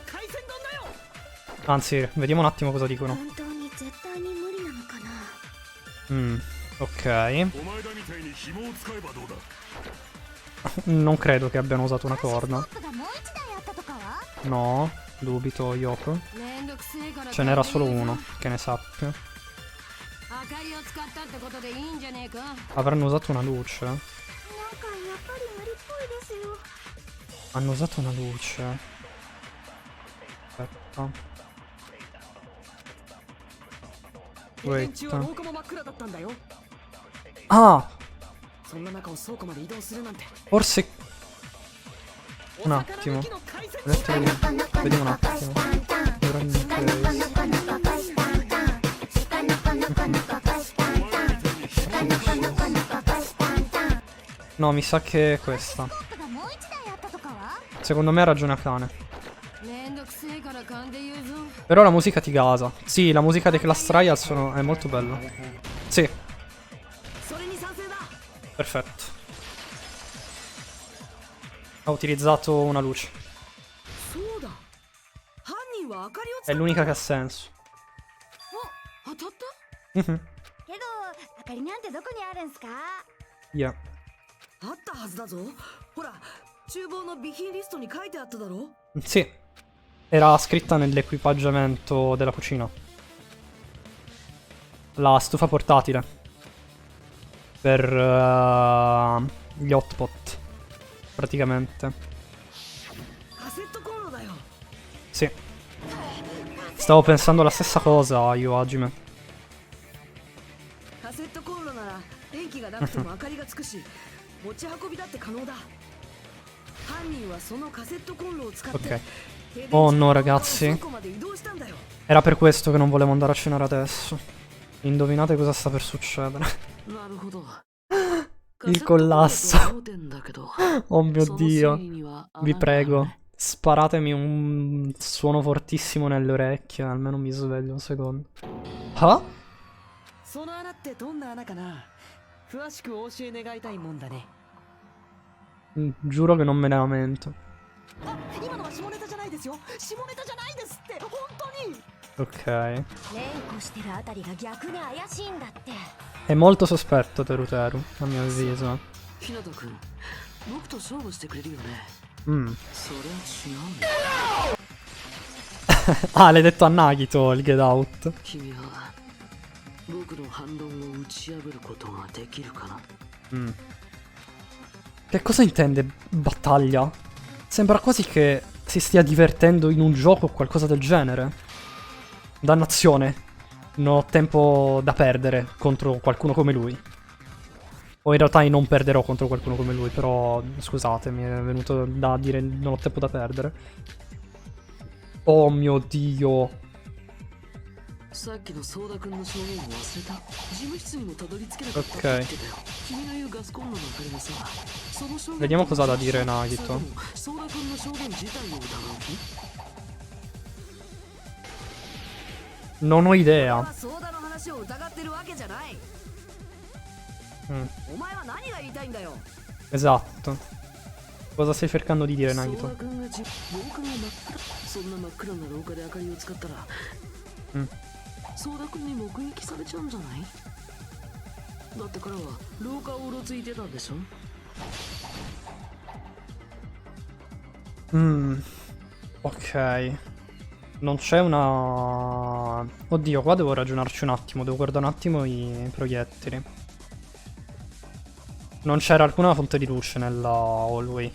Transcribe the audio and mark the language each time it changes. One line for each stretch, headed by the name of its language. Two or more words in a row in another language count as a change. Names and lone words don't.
Italian: Anzi, vediamo un attimo cosa dicono. Ok.
Japanese: お前らみたいに紐を使えばどうだ。
Italian: Non credo che abbiano usato una corna.
Japanese: スコープがもう一台あったとかは？
Italian: No, dubito, Yoko.
Japanese: めんどくせえから
Italian: Ce n'era solo uno, che ne sappia.
Japanese: 明かりを使ったってことでいいんじゃねえか。
Italian: Avranno usato una luce.
Japanese: なんかやっぱり無理っぽいですよ。
Italian: Hanno usato una luce. Aspetta.
Japanese: 停電中は
Italian: Wait.
Japanese: 廊下も真っ暗だったんだよ。 Ah! そんな中を倉庫まで移動するなんて。
Italian: Forse...
Japanese: お
Italian: Un
Japanese: 魚
Italian: attimo.
Japanese: 抜きの解説
Italian: Vediamo un attimo. No, mi sa che è questa.
Japanese: スコープがもう一台あったとかは？
Italian: Secondo me ha ragione Akane.
Japanese: めんどくせえから勘で言うぞ。
Italian: Però la musica ti gasa. Sì, la musica dei Class Trials è molto bella. Sì,
Japanese: それに賛成だ。
Italian: perfetto. Ha utilizzato una luce.
Japanese: そうだ。犯人は明かりを
Italian: È
Japanese: 使っ
Italian: l'unica che ha senso.
Japanese: 当たった？ Mhm. けど明かりなんてどこにあるんすか？ Yeah. あったはずだぞ。ほら、厨房の備品リストに書いてあっただろ。
Italian: Sì. Era scritta nell'equipaggiamento della cucina. La stufa portatile. Per gli hotpot. Praticamente.
Japanese: カセットコンロだよ。
Italian: Sì. Stavo pensando la stessa cosa io, Hajime.
Japanese: カセットコンロなら電気がなくても明かりがつくし、持ち運びだって可能だ。犯人はそのカセットコンロを使って
Italian: Ok. Oh no, ragazzi.
Japanese: 倉庫まで移動したんだよ。
Italian: Era per questo che non volevo andare a cenare adesso. Indovinate cosa sta per succedere.
Japanese: なるほど。
Italian: Il collasso.
Japanese: カセットコンロと思うてんだけど
Italian: Oh mio
Japanese: その
Italian: Dio.
Japanese: 繊維には穴
Italian: Vi
Japanese: が
Italian: prego.
Japanese: あるね。
Italian: Sparatemi un suono fortissimo nelle orecchie. Almeno mi sveglio un secondo. Ah?
Japanese: その穴ってどんな穴かな。詳しくお教え願いたいもんだね。
Italian: Giuro che non me ne lamento.
Japanese: あ、今のは下ネタじゃないですよ。下ネタじゃないですって。本当に。
Italian: Ok.
Japanese: 連呼してるあたりが逆に怪しいんだって。
Italian: È molto sospetto Teruteru, a mio avviso.
Japanese: 日向君、僕と勝負してくれるよね。 Mm. そりゃ違うんだ。
Italian: Ah, l'hai detto a Nagito il
English: Get Out.
Japanese: 君は僕の反論を打ち破ることができるかな。 Mm.
Italian: Che cosa intende battaglia? Sembra quasi che si stia divertendo in un gioco o qualcosa del genere. Dannazione. Non ho tempo da perdere contro qualcuno come lui. O in realtà non perderò contro qualcuno come lui, però scusate, mi è venuto da dire non ho tempo da perdere. Oh mio Dio.
Japanese: さっきのソーダ君の証言を忘れた。事務室にもたどり着けなかったって言ってたよ。君の言うガスコンロの明かりもさ、その証言
Italian: Vediamo cosa ha da dire Nagito.
Japanese: それともソーダ君の証言自体を疑う気？
Italian: Non ho idea.
Japanese: ソーダの話を疑ってるわけじゃない。 Mm. お前は何が言いたいんだよ。
Italian: Esatto. Cosa stai cercando di dire
Japanese: ソー
Italian: Nagito?
Japanese: ダ君が廊下が真っ暗。そんな真っ暗な廊下で明かりを使ったら、うんソーダ君に目撃されちゃうんじゃない？だって彼は廊下をうろついてたんでしょ？
Italian: Ok. Non c'è una... Oddio, qua devo ragionarci un attimo. Devo guardare un attimo i proiettili. Non c'era alcuna fonte di luce nella hallway.